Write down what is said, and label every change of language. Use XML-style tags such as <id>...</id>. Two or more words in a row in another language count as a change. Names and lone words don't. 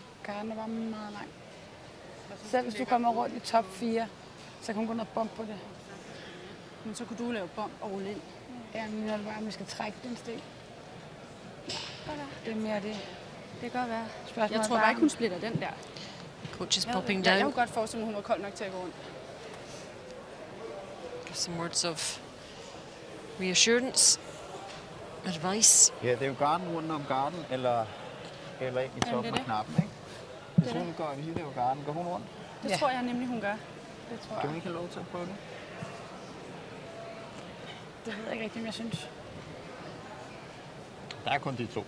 <da>Garden var meget lang. Selv hvis du kommer rundt i top 4, så kan hun gå noget bump på det. Men så kunne du lave bump og rulle ind. Ja, men når det bare, om vi skal trække den stik. Det er mere det. Det kan godt være. Spørgsmålet Jeg tror bare ikke, hun splitter den der.</da> <en>Coach is popping</en> <da>Jeg</da> <en>down.</en> <da>kunne godt forestille mig, hun var kold nok til at gå rundt.</da> <en>Some words of reassurance, advice.</en> <da>Ja, det er jo garden rundt om garden, eller i toppen af knappen, ikke? Hvis hun går i hele garden, går hun rundt? Det tror jeg nemlig, hun gør. Det tror Kan jeg. hun ikke have lov til at prøve det? Det ved jeg ikke rigtig, om jeg synes. Der er kun de to.</da>